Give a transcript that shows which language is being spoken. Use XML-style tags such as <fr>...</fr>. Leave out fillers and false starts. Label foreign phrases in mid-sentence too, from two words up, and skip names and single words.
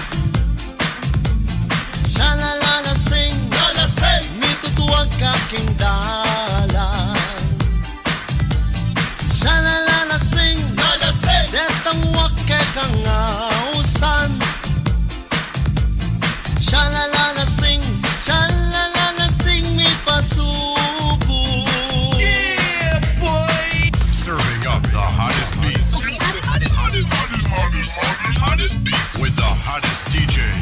<pam>Shalalalasing, lalasing, mitutuwag kaking dalan. Shalalalasing, lalasing, detang wake kang ausan. Shalalalasing, shalalalasing, mi pasubo.</pam> <en>Serving up the hottest beats. Hottest beats with the hottest DJ.</en>